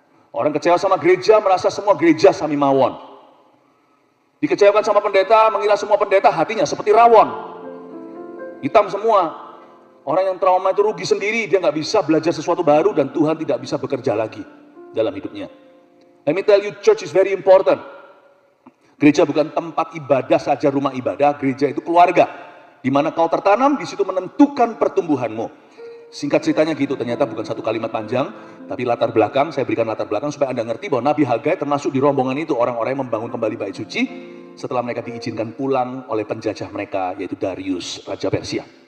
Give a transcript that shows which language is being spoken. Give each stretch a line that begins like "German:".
Indonesian: Orang kecewa sama gereja, merasa semua gereja sami mawon. Dikecewakan sama pendeta, mengira semua pendeta hatinya seperti rawon. Hitam semua. Orang yang trauma itu rugi sendiri, dia nggak bisa belajar sesuatu baru dan Tuhan tidak bisa bekerja lagi dalam hidupnya.
English: Let me tell you, church is very important.
Indonesian: Gereja bukan tempat ibadah saja, rumah ibadah. Gereja itu keluarga. Di mana kau tertanam, di situ menentukan pertumbuhanmu. Singkat ceritanya gitu, ternyata bukan satu kalimat panjang, tapi latar belakang, saya berikan latar belakang supaya Anda ngerti bahwa Nabi Hagai termasuk di rombongan itu orang-orang yang membangun kembali bait suci setelah mereka diizinkan pulang oleh penjajah mereka, yaitu Darius, Raja Persia.